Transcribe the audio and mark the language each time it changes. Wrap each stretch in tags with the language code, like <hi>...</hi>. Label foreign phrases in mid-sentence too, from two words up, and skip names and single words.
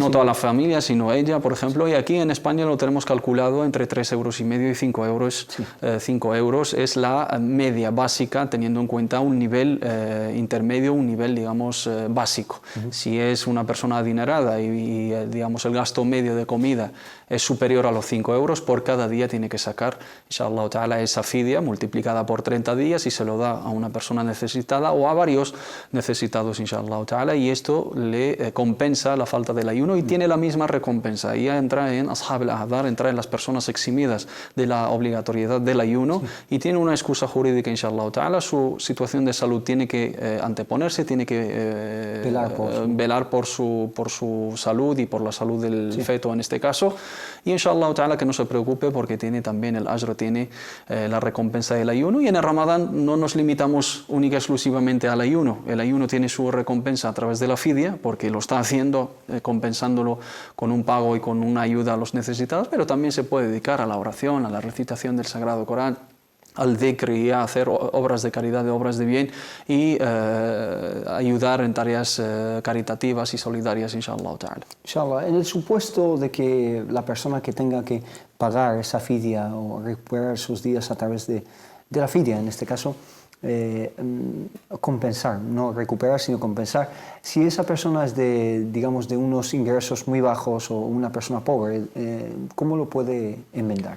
<es>No toda la familia, sino ella, por ejemplo, y aquí en España lo tenemos calculado entre 3,5 € y 5 euros. 5 euros es la media básica, teniendo en cuenta un nivel intermedio, un nivel, digamos, básico. Si es una persona adinerada y digamos, el gasto medio de comida es superior a los 5 euros, por cada día tiene que sacar</es> <ar>إن شاء الله تعالى,</ar> <es>esa fidia multiplicada por 30 días y se lo da a una persona necesitada o a varios necesitados,</es> <ar>إن شاء الله تعالى,</ar> <es>y esto le compensa la falta del ayuno y tiene la misma recompensa. Y ya entra en</es> <ar>أصحاب الأعذار,</ar> <es>entra en las personas eximidas de la obligatoriedad del ayuno y tiene una excusa jurídica,</es> <ar>إن شاء الله تعالى.</ar> <es>Su situación de salud tiene que anteponerse, tiene que velar por su salud y por la salud del feto en este caso, y</es> <ar>إن شاء الله تعالى</ar> <es>que no se preocupe porque tiene también el ajr, tiene la recompensa del ayuno. Y en el Ramadán no nos limitamos única y exclusivamente al ayuno. El ayuno tiene su recompensa a través de la fidia porque lo está haciendo, compensándolo con un pago y con una ayuda a los necesitados, pero también se puede dedicar a la oración, a la recitación del Sagrado Corán, al dhikr y a hacer obras de caridad, de obras de bien y ayudar en tareas caritativas y solidarias,</es> <ar>إن شاء الله تعالى.</ar> <es>Inshallah, en el supuesto de que la persona que tenga que pagar esa fidia o recuperar sus días a través de la fidia, en este caso, compensar, no recuperar sino compensar, si esa persona es digamos, de unos ingresos muy bajos o una persona pobre, ¿cómo lo puede enmendar?</es>